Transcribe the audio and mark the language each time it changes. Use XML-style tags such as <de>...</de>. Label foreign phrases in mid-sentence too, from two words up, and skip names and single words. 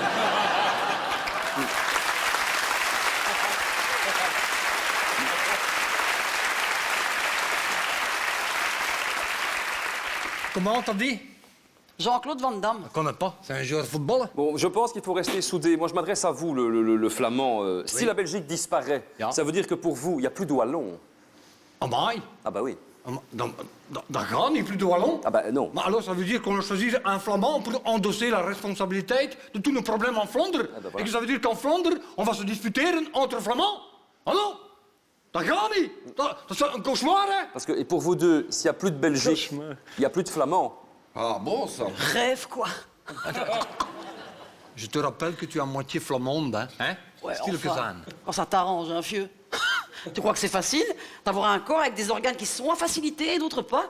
<fr>Comment t'as dit? Jean-Claude Van Damme. Je connais pas, c'est un joueur de football. Bon, je pense qu'il faut rester soudé. Moi, je m'adresse à vous, le flamand. Si la Belgique disparaît, Ja. ça veut dire que pour vous, il n'y a plus de Wallon. Amai. Ah bah oui.</fr> <nl>Dat gaat niet,</nl> <fr>plus de Wallon. Ah bah non. Mais alors, ça veut dire qu'on a choisi un Flamand pour endosser la responsabilité de tous nos problèmes en Flandre. bah voilà. Et que ça veut dire qu'en Flandre, on va se disputer entre Flamands. Ah non?</fr> <nl>Dat gaat niet. Dat is een cauchemar, hè?</nl> <fr>Parce que, et pour vous deux, s'il n'y a plus de Belgique, il n'y a plus de Flamands. Ah bon, ça. Rêve, quoi. Je te rappelle que tu es à moitié flamande, hein? Ouais, Stille enfin, Kazan. quand ça t'arrange, hein, vieux. Tu crois que c'est facile d'avoir un corps avec des organes qui sont à facilité et d'autres pas?</fr>